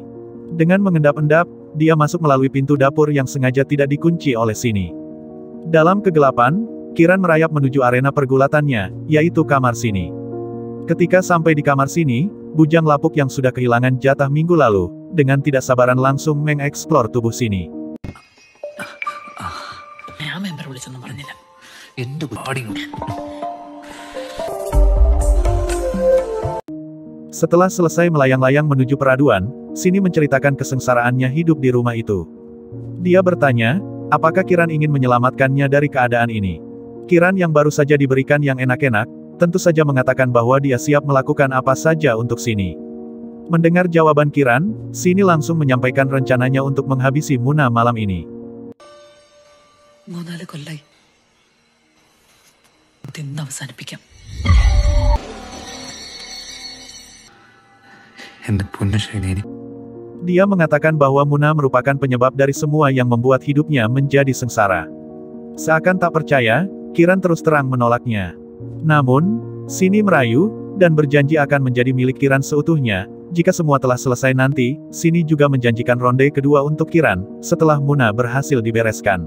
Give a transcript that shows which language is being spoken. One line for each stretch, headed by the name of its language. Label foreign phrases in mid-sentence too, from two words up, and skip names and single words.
Indonesian: Dengan mengendap-endap, dia masuk melalui pintu dapur yang sengaja tidak dikunci oleh Sini. Dalam kegelapan, Kiran merayap menuju arena pergulatannya, yaitu kamar Sini. Ketika sampai di kamar Sini, bujang lapuk yang sudah kehilangan jatah minggu lalu, dengan tidak sabaran langsung mengeksplor tubuh Sini.
Malayalam: ഞാൻ മെമ്പർ വിളിച്ചൊന്നും പറഞ്ഞില്ല. എന്റെ ബോഡി
Indonesian: Setelah selesai melayang-layang menuju peraduan, Sini menceritakan kesengsaraannya hidup di rumah itu. Dia bertanya, apakah Kiran ingin menyelamatkannya dari keadaan ini. Kiran yang baru saja diberikan yang enak-enak, tentu saja mengatakan bahwa dia siap melakukan apa saja untuk Sini. Mendengar jawaban Kiran, Sini langsung menyampaikan rencananya untuk menghabisi Muna malam ini.
Malayalam: 3-4 കൊല്ലായി ഇന്ന് അവസാനിപ്പിക്കാം. എന്റെ പൊന്നു ഷൈനി.
Indonesian: Dia mengatakan bahwa Muna merupakan penyebab dari semua yang membuat hidupnya menjadi sengsara. Seakan tak percaya, Kiran terus terang menolaknya. Namun, Sini merayu, dan berjanji akan menjadi milik Kiran seutuhnya. Jika semua telah selesai nanti, Sini juga menjanjikan ronde kedua untuk Kiran, setelah Muna berhasil dibereskan.